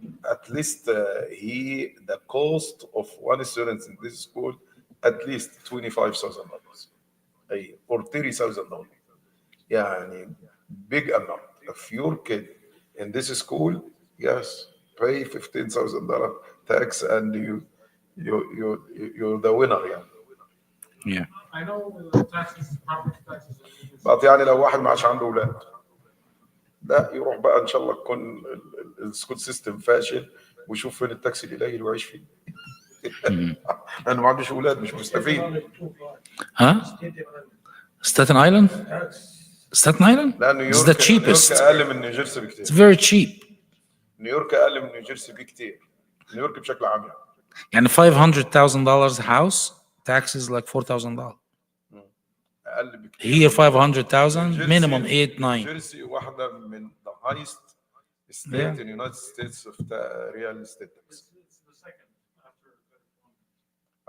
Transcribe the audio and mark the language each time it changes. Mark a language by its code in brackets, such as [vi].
[en] At least the cost of one student in this school at least $25,000 a year or $30,000. يعني big amount. If your kid in this school, yes, pay $15,000 tax and you're the winner يعني. Yeah. I know taxes, property taxes. [ar] but يعني لو واحد ما عادش عنده اولاد، لا يروح بقى ان شاء الله تكون السكول سيستم فاشل ويشوف فين التاكسي القليل ويعيش فيه. لانه ما عندوش اولاد مش مستفيد. ها؟ Staten Island? [en] Staten Island? [ar] لا [en] It's the cheapest. [ar] نيويورك اقل من نيوجيرسي بكتير. It's very cheap. نيويورك اقل من نيوجيرسي بكتير. نيويورك بشكل عام [en] يعني $500,000 house taxes like $4,000. [ar] اقل بكتير. [en] Here 500,000 minimum 8-9. [ar] نيوجيرسي واحده من [en] the highest state in the United States of the real estate tax. It's the second after California.